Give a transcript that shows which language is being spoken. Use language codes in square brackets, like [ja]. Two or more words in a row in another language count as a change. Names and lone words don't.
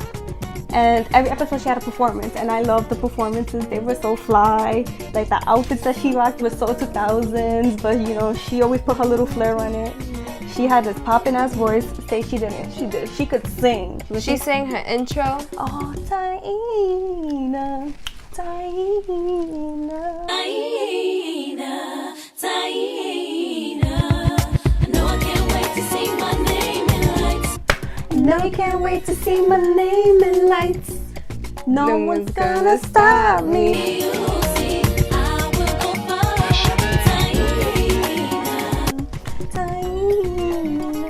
[en] And every episode she had a performance. And I loved the performances. They were so fly. Like the outfits that she rocked were so 2000s. But you know, she always put her little flair on it. She had this poppin' ass voice. Say she didn't. She did. She could sing. She sang her intro. Oh, Taina. Taina. Taina, Taina. No, I can't wait to see my name in lights. No, can't wait to see my name in lights. No one's gonna stop me. I will go far. Taina, Taina.